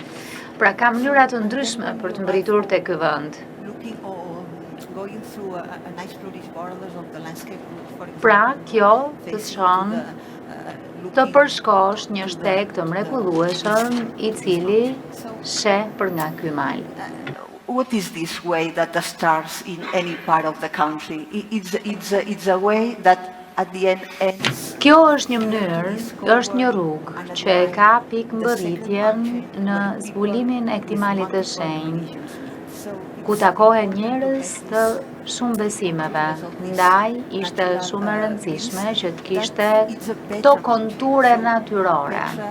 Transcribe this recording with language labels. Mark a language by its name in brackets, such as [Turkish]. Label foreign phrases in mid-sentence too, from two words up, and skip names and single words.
[Albanian] Pra ka mënyra të ndryshme për të mbërritur te ky vend. Pra, kjo të çon të përshkosh një shteg të mrekullueshëm i cili sheh për nga ky mal. [English] What is this way that starts in any part of the country? It's a way that at the end ends. [Albanian] Kjo është një mënyrë, është një rrugë që e ka pikë mbërritjen në zbulimin e këtij mali të shenjtë, ku takohen njerëz të shumë besimeve. Ndaj ishte shumë e rëndësishme që të kishte këto konture natyrore.